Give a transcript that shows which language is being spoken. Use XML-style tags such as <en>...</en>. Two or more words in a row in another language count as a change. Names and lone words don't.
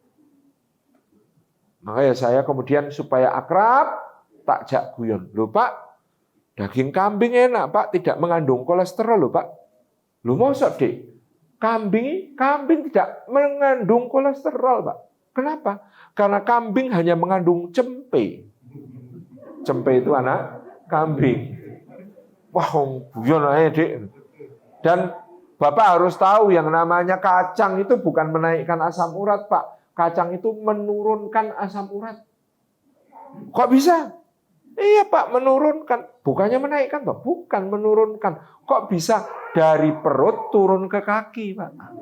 <id>Makanya saya kemudian supaya akrab,</id> <jv>tak jak guyon.</jv> <id>Loh Pak, daging kambing enak Pak, tidak mengandung kolesterol loh Pak.</id> <jv>Loh mosok Dik,</jv> <id>kambing tidak mengandung kolesterol Pak. Kenapa? Karena kambing hanya mengandung cempe. Cempe itu anak kambing. Wah, guyon aja Dik. Dan Bapak harus tahu yang namanya kacang itu bukan menaikkan asam urat Pak. Kacang itu menurunkan asam urat. Kok bisa? Iya Pak, menurunkan. Bukannya menaikkan toh? Bukan menurunkan. Kok bisa dari perut turun ke kaki Pak?</id>